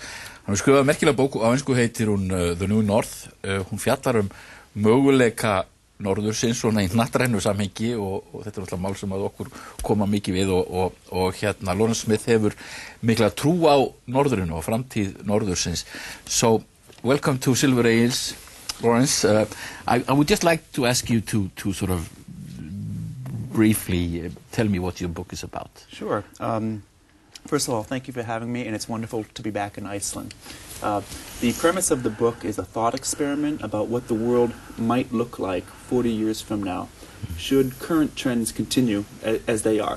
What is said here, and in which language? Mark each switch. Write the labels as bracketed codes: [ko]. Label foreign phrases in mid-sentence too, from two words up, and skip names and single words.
[is] Hann hefur skrifað merkilega bók, á ensku heitir hún The New North. Hún fjallar möguleika norðursins svona í hnattrænu samhengi og þetta náttúrulega mál sem að okkur koma mikið við og hérna Lawrence Smith hefur mikla trú á norðurinu og framtíð norðursins. [en] So, welcome to Silver Ales, Lawrence. I would just like to ask you to sort of briefly tell me what your book is about. Sure. First of all, thank you for having me, and it's wonderful to be back in Iceland. The premise of the book is a thought experiment about what the world might look like 40 years from now, should current trends continue as they are.